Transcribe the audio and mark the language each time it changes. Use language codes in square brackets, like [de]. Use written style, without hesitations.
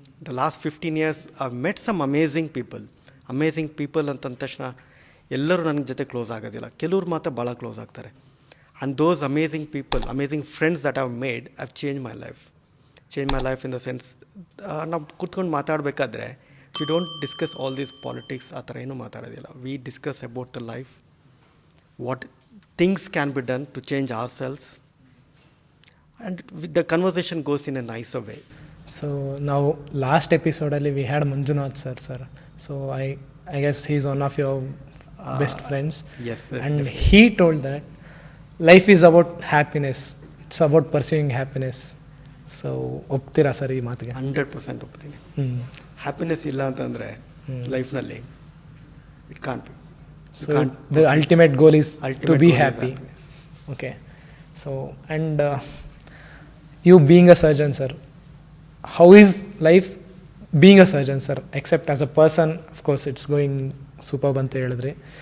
[en] The last 15 years I've met some amazing people. [kn] Amazing people ಅಂತಂದ ತಕ್ಷಣ ಎಲ್ಲರೂ ನನ್ನ ಜೊತೆ ಕ್ಲೋಸ್ ಆಗೋದಿಲ್ಲ, ಕೆಲವ್ರು ಮಾತ್ರ ಭಾಳ ಕ್ಲೋಸ್ ಆಗ್ತಾರೆ. [en] And those amazing people, amazing friends that I've made have changed my life. Changed my life in the sense, [kn] ನಾವು ಕೂತ್ಕೊಂಡು ಮಾತಾಡಬೇಕಾದ್ರೆ [en] we don't discuss all these politics, [kn] ಆ ಥರ ಏನೂ ಮಾತಾಡೋದಿಲ್ಲ. [en] We discuss about the life, what things can be done to change ourselves, and the conversation goes in a nicer way. So now last episode ಅಲ್ಲಿ we had Manjunath sir. So I guess he's one of your best friends. Yes, and definitely. He told that life is about happiness, it's about pursuing happiness. [kn] So ಒಪ್ತೀರಾ sir ಈ ಮಾತಿಗೆ? 100% ಒಪ್ತೀನಿ. Happiness ಇಲ್ಲ ಅಂತಂದರೆ ಲೈಫ್ನಲ್ಲಿ [en] It can't be. So the ultimate goal is to be happy. Okay. So and you being a surgeon, sir, how is life being a surgeon, sir? Except as a person, of course it's going superb [kn] ಅಂತ ಹೇಳಿದ್ರಿ.